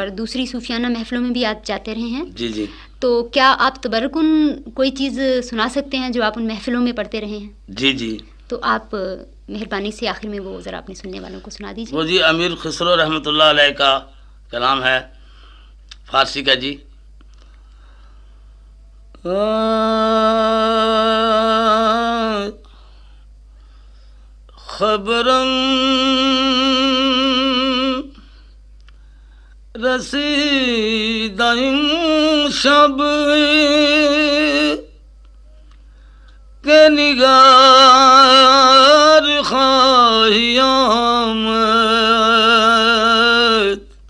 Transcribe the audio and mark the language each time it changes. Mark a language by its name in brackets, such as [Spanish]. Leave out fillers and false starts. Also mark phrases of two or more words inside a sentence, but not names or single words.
[Urdu] اور دوسری صوفیانہ محفلوں میں بھی آپ جاتے رہے ہیں. جی. جی. تو کیا آپ تبرکن کوئی چیز سنا سکتے ہیں جو آپ ان محفلوں میں پڑھتے رہے ہیں؟ جی. جی. تو آپ مہربانی سے آخر میں وہ ذرا اپنے سننے والوں کو سنا دیجیے. وہ جی امیر خسرو رحمۃ اللہ علیہ کا کلام ہے فارسی کا. جی. [Persian] خبرم رسید این شب که نگار خواهی آمد.